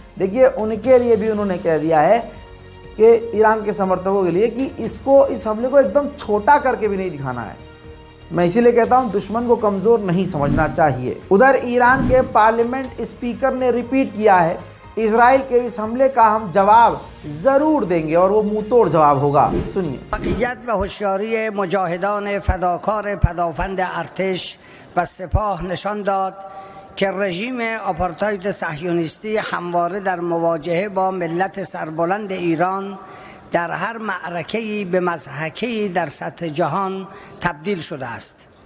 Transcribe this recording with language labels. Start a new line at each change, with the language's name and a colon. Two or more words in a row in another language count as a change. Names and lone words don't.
Hindi: देखिए, उनके लिए भी उन्होंने कह दिया है कि ईरान के समर्थकों के लिए कि इसको, इस हमले को एकदम छोटा करके भी नहीं दिखाना है। मैं इसीलिए कहता हूं दुश्मन को कमज़ोर नहीं समझना चाहिए। उधर ईरान के
English: parliament speaker
Hindi: ने रिपीट किया है, इजराइल के इस हमले का हम जवाब ज़रूर देंगे, और वो मुंह तोड़ जवाब होगा। सुनिए।
Persian: वाقعیت و هوشیاری مجاهدان فداکار پدافند ارتش و سپاه نشان داد که رژیم آپارتاید صهیونیستی همواره در مواجهه با ملت سربلند ایران در هر معرکه‌ای به مضحکه‌ای در سطح جهان تبدیل شده است.